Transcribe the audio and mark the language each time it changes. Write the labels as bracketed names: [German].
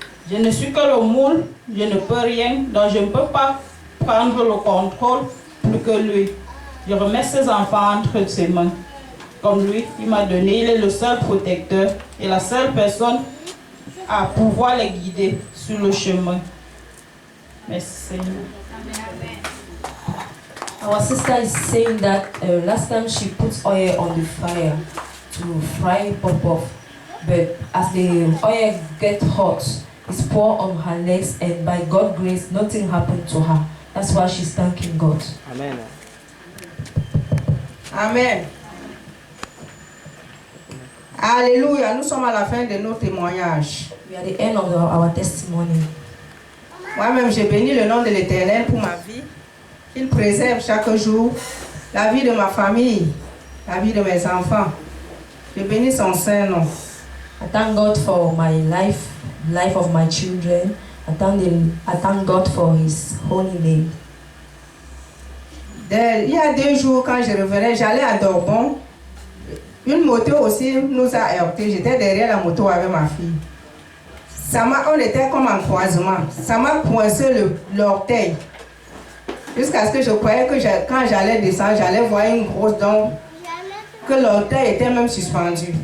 [French] Je ne suis que le moule, je ne peux rien, donc je ne peux pas prendre le contrôle plus que lui. Je remets ses enfants entre ses mains. Comme lui, il m'a donné, il est le seul protecteur et la seule personne à pouvoir les guider sur le chemin. Merci Seigneur. [English] Our sister is saying that last time she puts oil on the fire to fry pop-off, but as the oil gets hot, it's poured on her legs, and by God's grace, nothing happened to her. That's why she's thanking God. Amen. Amen. [French] Alléluia. Nous sommes à la fin de nos témoignages. [English] We are at the end of our testimony. [French] Moi-même, j'ai béni le nom de l'Éternel pour ma vie. Qu'il préserve chaque jour la vie de ma famille, la vie de mes enfants. Je bénis son saint nom. [English] I thank God for my life, life of my children. I thank God for His holy name. [French] Il y a 2 jours, quand je revenais, j'allais à Dorbon. Une moto aussi nous a heurté. J'étais derrière la moto avec ma fille. On était comme en croisement. Ça m'a coincé l'orteil. Jusqu'à ce que je croyais que quand j'allais descendre, j'allais voir une grosse dent, que l'orteil était même suspendu.